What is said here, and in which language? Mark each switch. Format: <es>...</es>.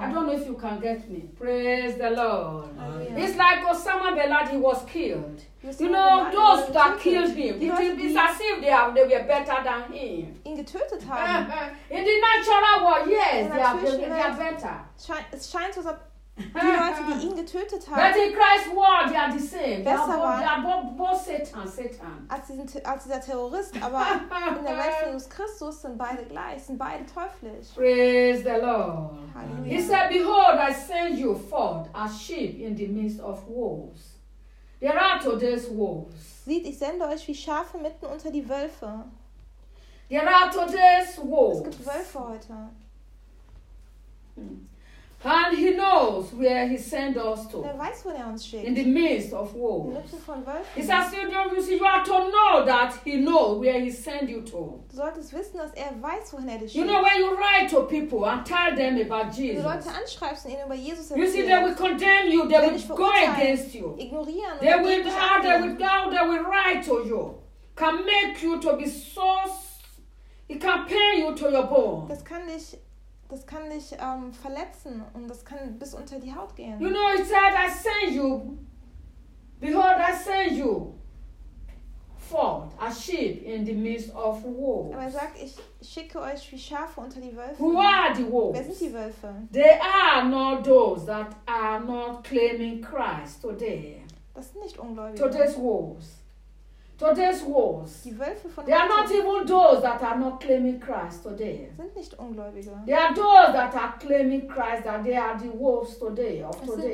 <en>I don't know if you can get me. Praise the Lord. Amen. It's like Osama bin Laden was killed. You know, those that killed him, it's as if they were better than him.</en> <de>Ihn getötet haben.</de> <en>In the natural world, yes, they are better.</en> <de>Es scheint so, die Leute, die ihn getötet haben,</de> <en>but in Christ's world, they are the same.</en> <de>Besser waren.</de> <en>They are both Satan.</en> <de>Als dieser Terrorist, aber in der Welt von Jesus Christus sind beide gleich, sind beide teuflisch.</de> <en>Praise the Lord.</en> <de>Halleluja.</de> <en>He said, behold, I send you forth as sheep in the midst of wolves. There are today's wolves.</en> <de>Sieht, ich sende euch wie Schafe mitten unter die Wölfe.</de> <en>There are today's wolves.</en> <de>Es gibt Wölfe heute.</de> <en>And he knows where he sent us to.</en> <de>Er weiß, wo er uns schickt.</de> <en>In the midst of wolves.</en> <de>Mitten von Wölfen.</de> <en>It's as you are to know that he knows where he sent you to.</en> <de>Du solltest wissen, dass er weiß, wohin er dich schickt.</de> <en>You know, when you write to people and tell them about Jesus.</en> <de>Wenn du Leute anschreibst und ihnen über Jesus erzählst.</de> <en>You see, they will condemn you. They will go against you.</en> <de>Ignorieren.</de> <en>They will doubt. They will write to you. Can make you to be so. It can pain you to your bone.</en> <de>Das kann dich verletzen und das kann bis unter die Haut gehen.</de> <en>You know, it said, I send you. Behold, I send you forth as sheep in the midst of wolves.</en> <de>Aber er sagt, ich schicke euch wie Schafe unter die Wölfe.</de> <en>Who are the wolves?</en> <de>Wer sind die Wölfe?</de> <en>They are not those that are not claiming Christ today.</en> <de>Das sind nicht Ungläubige.</de> <en>Today's wolves. Today's wolves.</en> <de>Die Wölfe von</de> <en>they are not even those that are not claiming Christ today.</en> <de>Sind nicht Ungläubige.</de> <en>They are those that are claiming Christ, that they are the wolves today of today.</en>